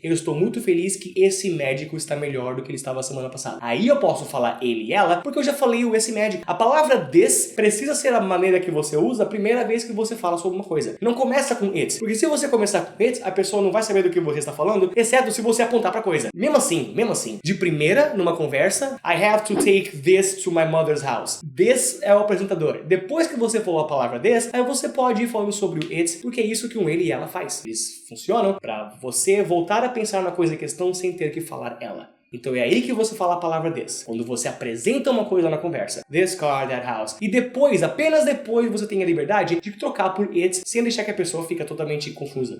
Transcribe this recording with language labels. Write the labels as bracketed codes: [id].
[pt] Eu estou muito feliz que esse médico está melhor do que ele estava semana passada. Aí eu posso falar ele e ela porque eu já falei o esse médico. A palavra this precisa ser a maneira que você usa a primeira vez que você fala sobre uma coisa. Não começa com it. Porque se você começar com it, a pessoa não vai saber do que você está falando, exceto se você apontar pra coisa. Mesmo assim, de primeira, numa conversa, [en] I have to take this to my mother's house. [pt] This é o apresentador. Depois que você falou a palavra this, aí você pode ir falando sobre o it, porque é isso que um ele e ela faz. Eles funcionam pra você voltar a pensar na coisa em questão sem ter que falar ela. Então é aí que você fala a palavra this. Quando você apresenta uma coisa na conversa. [en] This car, that house. [pt] E depois, apenas depois, você tem a liberdade de trocar por it, sem deixar que a pessoa fique totalmente confusa.